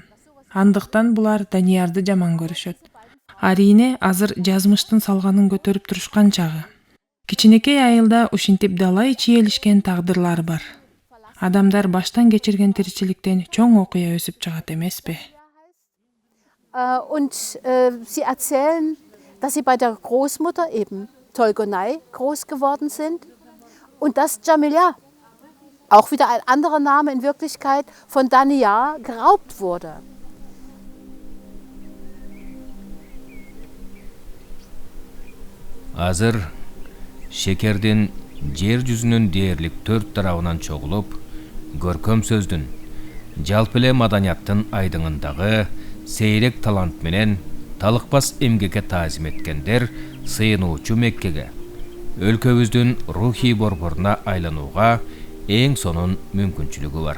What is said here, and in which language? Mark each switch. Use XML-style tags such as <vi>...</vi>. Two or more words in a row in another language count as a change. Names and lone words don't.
<ky>Андыктан булар Даниярды жаман көрүшөт. Арине азыр жазмыштын салганын көтөрүп турушкан чагы. Кичинекей айылда ушинтип далай чиелишкен тагдырлар бар. Адамдар баштан кечирген тиричиликтен чоң окуя өсүп чыгат эмеспи?</ky> <de>Und sie erzählen, dass sie bei der Großmutter eben Tolgonai groß geworden sind und dass Jamila, auch wieder ein anderer Name in Wirklichkeit, von Daniyar geraubt wurde.</de> <ky>Азыр Шекердин жер жүзүнүн дээрлик 4 тарабынан чогулуп, көркөм сөздүн, жалпы эле маданияттын айдыңындагы сейрек талант менен талыкпас эмгекке таазим эткендер сыйынуучу Меккеге, өлкөбүздүн рухий борборуна айланууга эң сонун мүмкүнчүлүгү бар.</ky>